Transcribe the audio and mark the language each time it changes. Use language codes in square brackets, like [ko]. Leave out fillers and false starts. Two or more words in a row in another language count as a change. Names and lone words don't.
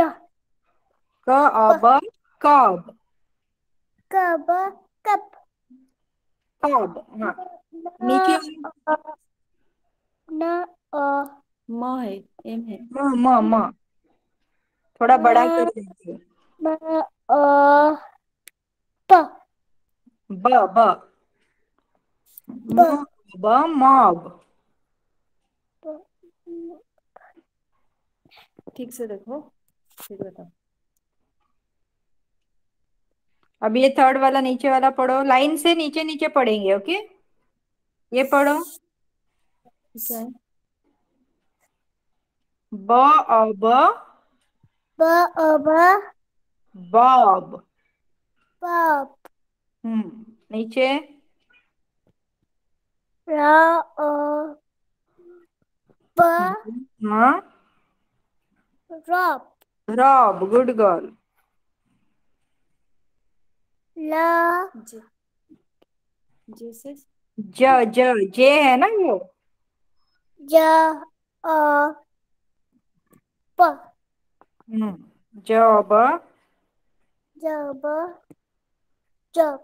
[hi] क अब कब. Cup. Cup. कब. हाँ, नीचे न म है, एम है. म थोड़ा बड़ा कर दीजिए. प. ब ब म ब मॉब. ठीक से देखो, फिर बताओ। अब ये थर्ड वाला नीचे वाला पढ़ो, लाइन से नीचे नीचे पढ़ेंगे, ओके। ये पढ़ो, क्या है? ब अब ब अब बॉब। बॉब नीचे र अ ब हाँ, रॉब रॉब, [en] good girl. [hi] ल जे जैसे जे है ना वो। ज अ प जॉब। जब जब